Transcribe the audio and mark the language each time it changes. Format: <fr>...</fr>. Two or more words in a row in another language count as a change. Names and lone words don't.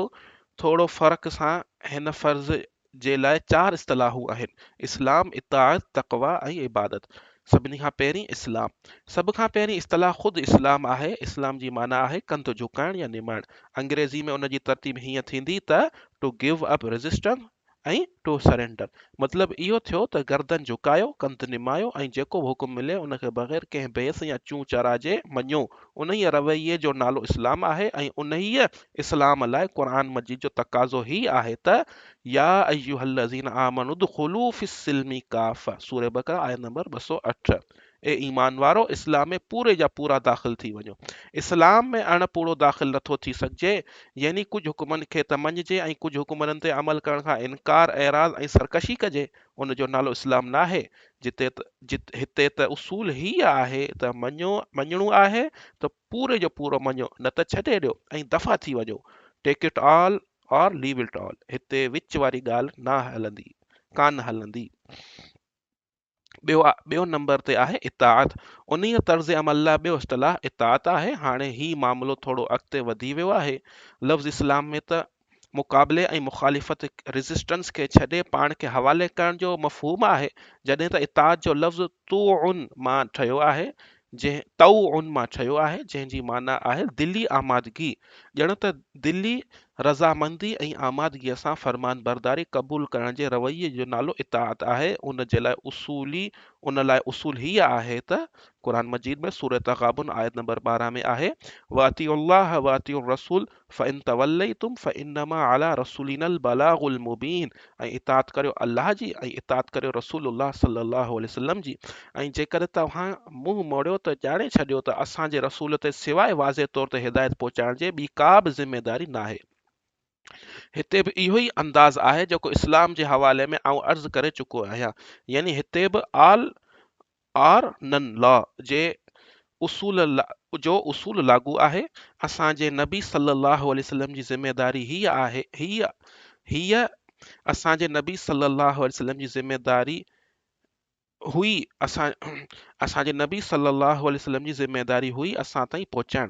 <sd>थोरो फ़र्क़ सां हिन फर्ज़ जे लाइ 4 इस्तिलाहूं आहिनि: इस्लाम, इताअत, तक़वा ऐं इबादत। सभिनी खां पहिरीं इस्लाम। सभ खां पहिरीं इस्तिलाह ख़ुदि इस्लाम आहे। इस्लाम जी माना आहे कंध झुकाइणु या निमाइणु। अंग्रेज़ी में उन जी तरतीब हीअं थींदी त</sd> <en>to give up resistance</en> <sd>ऐं</sd> <en>to surrender.</en> <sd>मतिलबु इहो थियो त गर्दन झुकायो, कंध निमायो ऐं जेको बि हुकुम मिले उनखे बग़ैर कंहिं बहस या चूं चरा जे मञो। उन ई रवैये जो नालो इस्लाम आहे ऐं उन ई इस्लाम लाइ क़ुर मजीद जो तक़ाज़ो ही आहे त</sd> <ar>يا أيها الذين آمنوا ادخلوا في السلم كافة.</ar> <sd>सूरह बक़रा आयत नंबर 208। ए ईमान वारो, इस्लाम में पूरे जा पूरा दाख़िल थी वञो। इस्लाम में अणपूरो दाख़िल नथो थी सघिजे, यानी कुझु हुकुमनि खे त मञिजे ऐं कुझु हुकुमनि ते अमल करण खां इनकार, एराज़ ऐं सरकशी कजे। उन जो नालो इस्लाम न आहे। हिते त उसूल ही आहे त मञणो आहे त पूरे जो पूरो मञो, न त छॾे ॾियो ऐं दफ़ा थी वञो।</sd> <en>take it all or leave it all.</en> <sd>हिते विच वारी ॻाल्हि कान हलंदी। ॿियो नंबर ते आहे इताअत। उन तर्ज़ अमल लाइ ॿियो इस्तिलाह इताअत आहे। हाणे ही मामिलो थोरो अॻिते वधी वियो आहे। लफ़्ज़ इस्लाम में त मुक़ाबले ऐं मुख़ालिफ़त रेज़िस्टेंस खे छॾे पाण खे हवाले करण जो मफ़हूम आहे, जॾहिं त इताअत जो लफ़्ज़ तौउन मां ठहियो आहे जंहिंजी माना आहे दिली आमादगी। ॼण त दिली रज़ामंदी ऐं आमादगीअ सां फरमान बरदारी क़बूल करण जे रवैये जो नालो इताअत आहे। उन लाइ उसूल हीअ आहे त क़ुर मजीद में सूरह तग़ाबुन आयत नंबर 12 में आहे</sd> <ar>وأطيعوا الله وأطيعوا الرسول فإن توليتم فإنما على رسولنا البلاغ المبين.</ar> <sd>ऐं इताअत करियो अल्लाह जी ऐं इताअत करियो रसूलुल्लाह</sd> <ar>صلى الله عليه وسلم</ar> <sd>जी। ऐं जेकर तव्हां मुंहुं मोड़ियो त ॼाणे छॾियो त असांजे रसूल ते सवाइ वाज़े तौर ते हिदायत पहुचाइण जे ॿी का बि ज़िमेदारी न आहे। हिते बि इहो ई अंदाज़ आहे जेको इस्लाम जे हवाले में आउं अर्ज़ु करे चुको आहियां। यानी हिते बि</sd> <en>all or none law</en> <sd>जे उसूल लागू आहे। असांजे नबी</sd> <ar>صلى الله عليه وسلم</ar> <sd>जी ज़िमेदारी हीअ असांजे नबी</sd> <ar>صلى الله عليه وسلم</ar> <sd>जी ज़िमेदारी हुई असांजे नबी</sd> <ar>صلى الله عليه وسلم</ar> <sd>जी ज़िमेदारी हुई असां ताईं पहुचाइण।</sd>